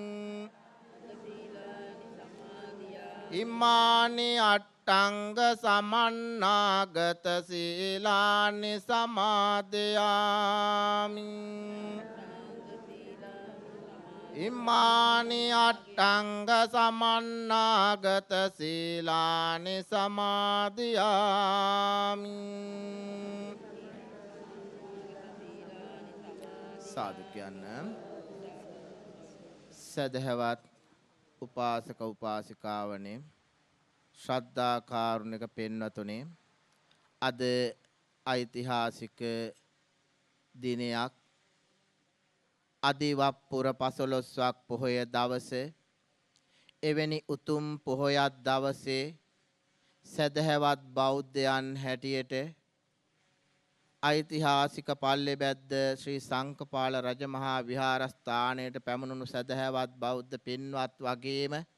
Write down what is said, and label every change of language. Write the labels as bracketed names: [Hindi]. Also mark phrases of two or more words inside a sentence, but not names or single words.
[Pali] ඉමානි අට්ඨංග සමන්නාගත සීලානි සමාදියාමි ඉමානි අට්ඨංග සමන්නාගත සීලානි සමාදියාමි [Sinhala] සාදු කියන්න සදහවත් උපාසක උපාසිකාවනේ ශ්‍රද්ධා කාරුණික පින්වතුනි අද ඓතිහාසික දිනයක් අදිවප්පුර 15ක් පොහොය දවසේ එවැනි උතුම් පොහොයක් දවසේ සදහවත් බෞද්ධයන් හැටියට ඓතිහාසික පල්ලෙබැද්ද ශ්‍රී සංකපාල රජමහා විහාරස්ථානයට පැමුණුණු සදහැවත් බෞද්ධ පින්වත් වගේම